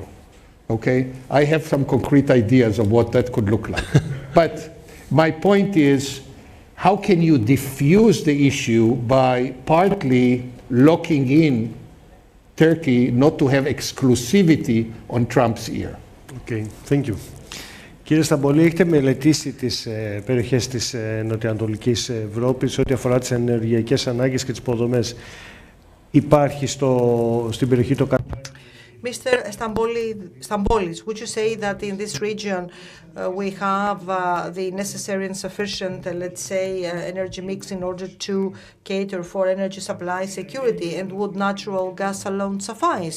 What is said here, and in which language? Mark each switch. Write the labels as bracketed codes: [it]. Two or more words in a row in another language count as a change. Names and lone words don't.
[en] Okay, I have some concrete ideas of what that could look like. But my point is, how can you diffuse the issue by partly locking in Turkey not to have exclusivity on Trump's ear? Okay, thank you. [el] Κύριε Σταμπολή, έχετε μελετήσει τις περιοχές της νοτιοανατολικής Ευρώπης ό,τι αφορά τις ενεργειακές ανάγκες και τις υποδομές. Υπάρχει στην περιοχή το [en] Mr. Stambolis, would you say that in this region we have the necessary and sufficient, let's say, energy mix in order to cater for energy supply security, and would natural gas alone suffice?